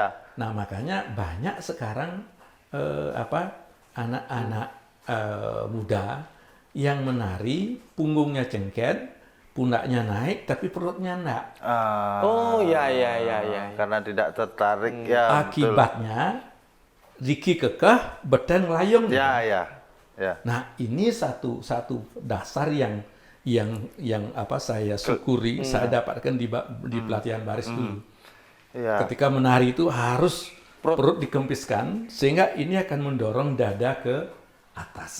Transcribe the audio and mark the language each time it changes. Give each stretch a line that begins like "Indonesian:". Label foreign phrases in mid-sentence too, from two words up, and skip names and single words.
Indonesian: Nah, makanya banyak sekarang anak-anak muda yang menari, punggungnya cengket, pundaknya naik, tapi perutnya enggak. Oh, ya. Karena tidak tertarik ya. Akibatnya,
Balinese: Riki kekeh, beten layong.
Indonesian: Ya. Nah, ini satu dasar yang saya syukuri, saya dapatkan di pelatihan baris dulu. Ya. Ketika menari itu harus perut dikempiskan, sehingga ini akan mendorong dada ke atas.